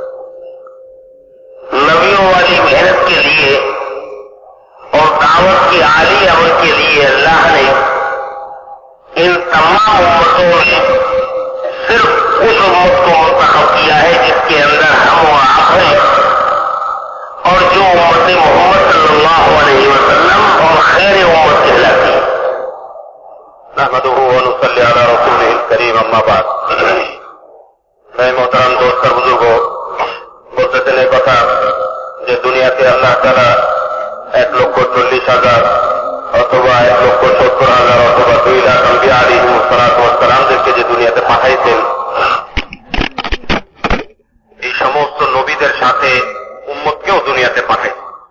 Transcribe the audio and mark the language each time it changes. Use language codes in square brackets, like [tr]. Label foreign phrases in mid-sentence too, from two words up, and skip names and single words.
[ur] نبیوں والی محنت کے لیے اور دعوت کی عالی عمل کے لیے اللہ نے ان تمام امتوں میں صرف اس امت کو منتخب کیا ہے جس کے اندر ہم و آپ ہیں، اور جو امت محمد [ar] صلی اللہ علیہ وسلم [ur] اور خیر امت کہلاتی ہے. [ar] نحمدہ ونصلی علی رسولہ الکریم. اما بعد. [ur] میں محترم دوست اور بزرگوں، [bn] বলতে চাই কথা যে দুনিয়াতে আল্লাহ তাআলা 1,40,000 অথবা 1,70,000 অথবা 2 লাখ আম্বিয়া আলাইহিসসালামদেরকে যে দুনিয়াতে পাঠাইছেন, এই সমস্ত নবীদের সাথে উম্মতকেও দুনিয়াতে পাঠাইছেন।